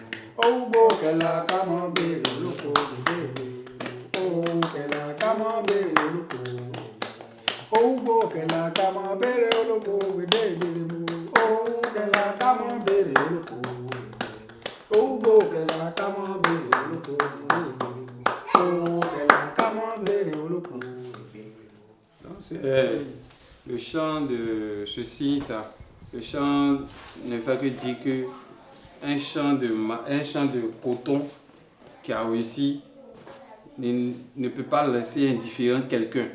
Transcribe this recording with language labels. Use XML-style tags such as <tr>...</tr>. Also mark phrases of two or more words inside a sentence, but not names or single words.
<yo>Owó gbó kẹlà ká mọ́ béèrè olóko gbèdé ìbéèrè mu. Owó kẹlà ká mọ́ béèrè olóko gbèdé mu. Owó gbó kẹlà ká mọ́ béèrè olóko gbèdé ìbéèrè mu. Owó kẹlà ká mọ́ béèrè olóko gbèdé mu. Owó gbó kẹlà ká mọ́ béèrè olóko gbèdé ìbéèrè mu.</yo> <fr>Le chant de ceci, ça. Le chant ne fait que dire que un champ de coton qui a réussi ne peut pas laisser indifférent quelqu'un.</fr>